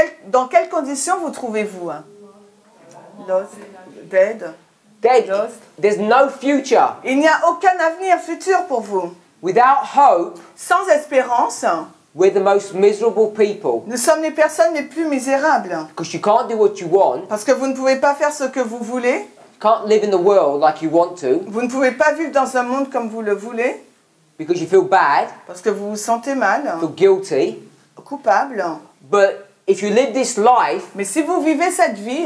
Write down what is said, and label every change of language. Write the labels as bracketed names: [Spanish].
[French] dans quelles conditions vous trouvez-vous? [English] Lost, dead. Dead. Lost. There's no future. [French] Il n'y a aucun avenir futur pour vous. [English] Without hope, [French] Sans espérance, [English] we're the most miserable people. [French] nous sommes les personnes les plus misérables. [English] Because you can't do what you want. [French] Parce que vous ne pouvez pas faire ce que vous voulez. [English] You can't live in the world like you want to. [French] Vous ne pouvez pas vivre dans un monde comme vous le voulez. [English] Because you feel bad, [French] Parce que vous vous sentez mal, [English] feel guilty. [French] coupable. [English] But if you live this life [French] Mais si vous vivez cette vie